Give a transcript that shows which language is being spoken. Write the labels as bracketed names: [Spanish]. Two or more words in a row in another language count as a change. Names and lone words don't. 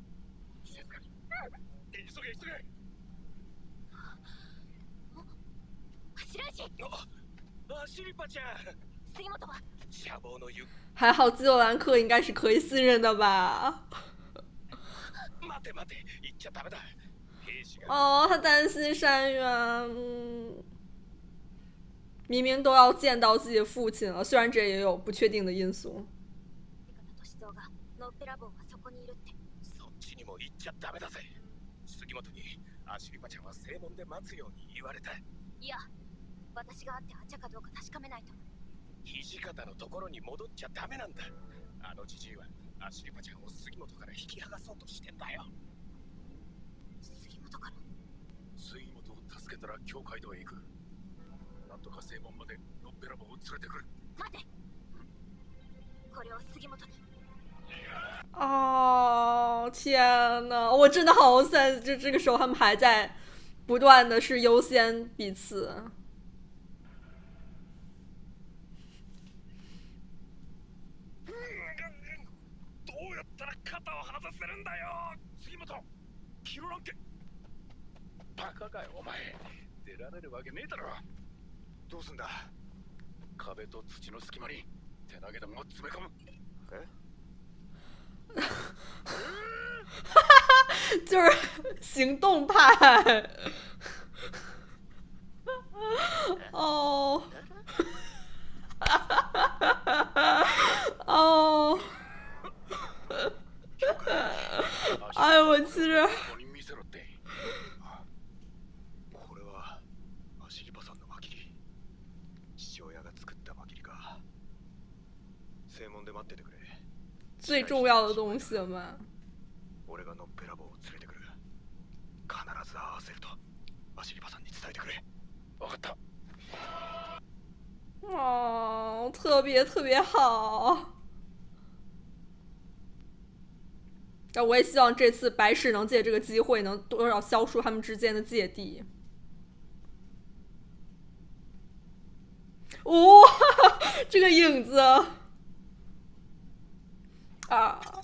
[Chinese] 还好基友兰克应该是可以信任的吧。哦，他担心山原，明明都要见到自己的父亲了，虽然这也有不确定的因素。 [Japanese] そっちにも行っちゃダメだぜ。杉本にアシリパちゃんは正門で待つように言われた。いや、私が会ってあっちゃかどうか確かめないと。土方のところに戻っちゃダメなんだ。あのじじいはアシリパちゃんを杉本から引き剥がそうとしてんだよ。杉本から？けたら教会堂へ行く。なんとか正門までノッペラボを連れてくる。待て。これを杉本に。 [Chinese] 哦，天呐，我真的好sad，就这个时候他们还在不断的是优先彼此。 [Japanese] どうやったら肩を外せるんだよ、杉本。キロランケ。バカかよお前。出られるわけねえだろ。どうすんだ。壁と土の隙間に手投げ玉を詰め込む。え？ [Chinese] 就是行动派。哦。哦。哎呦我去！ [Japanese] これはアシリパさんのマキリ。父親が作ったマキリか。正門で待っててくれ。 [Chinese] 最重要的东西嘛。 [Japanese] 俺がノッペラボを連れてくる。必ず会わせるとアシリパさんに伝えてくれ。分かった。 [Chinese] 哦，特别特别好。但我也希望这次白石能借这个机会，能多少消除他们之间的芥蒂。哇、这个影子啊！